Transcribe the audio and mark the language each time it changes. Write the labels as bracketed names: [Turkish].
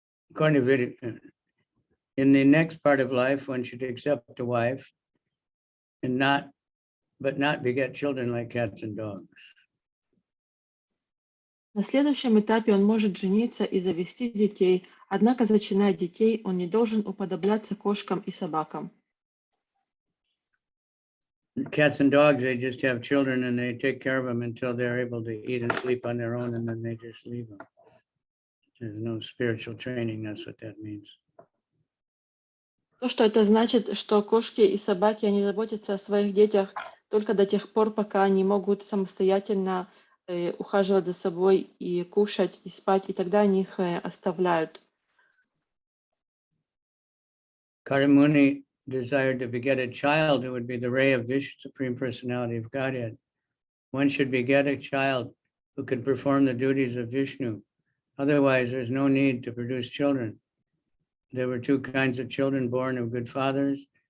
[English] According to Vedic, in the next part of life, one should accept a wife and not beget children like cats and dogs. [Russian] На следующем этапе он может жениться и завести детей, однако, зачиная детей, он не должен уподобляться кошкам и собакам. [English] Cats and dogs, they just have children and they take care of them until they're able to eat and sleep on their own, and then they just leave them. There's no spiritual training. That's what that means. [Russian] То, что это значит, что кошки и собаки, они заботятся о своих детях только до тех пор, пока они могут самостоятельно ухаживать за собой и кушать, и спать, и тогда они их оставляют. [English] Kardama Muni desired to beget a child who would be the ray of Vishnu, Supreme Personality of Godhead. One should beget a child who can perform the duties of Vishnu. Otherwise, there's no need to produce children. There were two kinds of children born of good fathers.